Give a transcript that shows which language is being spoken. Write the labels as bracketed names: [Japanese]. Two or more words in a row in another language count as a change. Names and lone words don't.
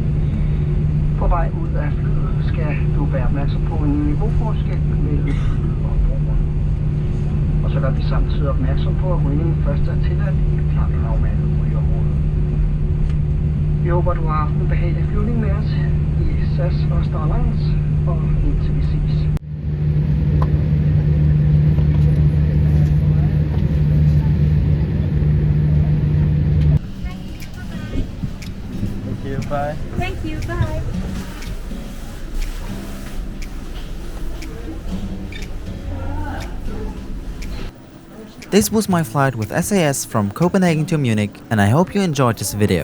[Danish] På vej ud af flyet skal du være opmærksom på en niveauforskel mellem flyet og broen. Og så gør vi samtidig opmærksom på, at rygning først er tilladt i et klart lavmændet rygeområde. Vi håber, du har haft en behagelig flyvning med os i SAS og Airlines, og indtil vi ses. [English] Thank you, bye. Thank you, bye. This was my flight with SAS from Copenhagen to Munich, and I hope you enjoyed this video.